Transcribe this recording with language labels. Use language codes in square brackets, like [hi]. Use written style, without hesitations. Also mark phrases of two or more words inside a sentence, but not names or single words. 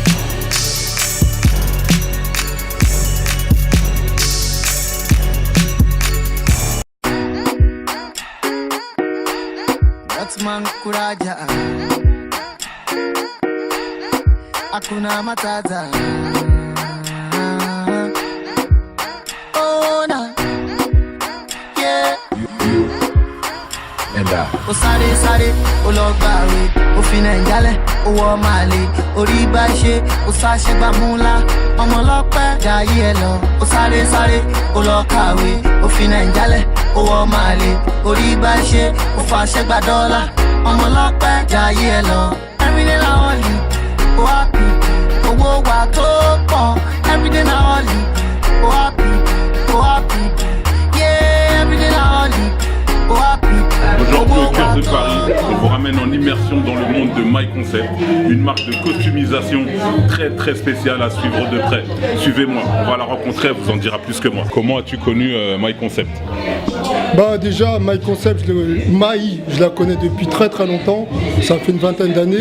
[yo] Man kuraja [sw] Hakuna matata [yo] Oh na Yeah Ó sáré ó lọ gbàwé ó fi Nàìjálẹ̀ ó wọ Màlé orí bá ṣe ó sáṣẹ gbàmúlá ọmọ ọlọ́pẹ́ jayé ẹ lọ ó sáré ó lọ kàwé ó fi Nàìjálẹ̀ owó máa lè orí bá ṣe ó fàṣẹ gba dọ́là ọmọ ọlọ́pẹ́ jayé ẹ lọ [pcm] everyday na holiday [yo] ó happy owó wa tó pọ̀ [pcm] everyday na holiday [yo] ó happy yeah [pcm] everyday na holiday [yo] ó happy. [fr] Aujourd'hui au cœur de Paris, on vous ramène en immersion dans le monde de My Concept, une marque de customisation très spéciale à suivre de près. Suivez-moi, on va la rencontrer, elle vous en dira plus que moi. Comment as-tu connu My Concept? Bah déjà, My Concept, je la connais depuis très longtemps, ça fait une vingtaine d'années.